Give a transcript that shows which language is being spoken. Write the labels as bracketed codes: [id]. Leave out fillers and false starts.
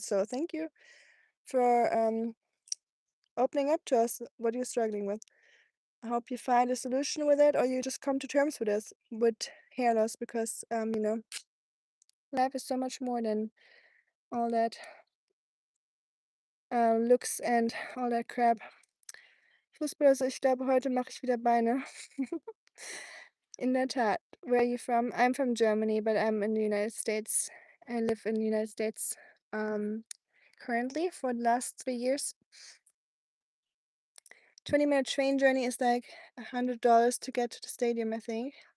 [en] So thank you for opening up to us what you're struggling with. I hope you find a solution with it or you just come to terms with this with hair loss because life is so much more than all that looks and all that crap. [de] Fußball, also ich glaube, heute mache ich wieder Beine. In der Tat. [en] Where are you from? I'm from Germany, but I'm in the United States. I live in the United States currently for the last 3 years. 20-minute train journey is like $100 to get to the stadium, I think.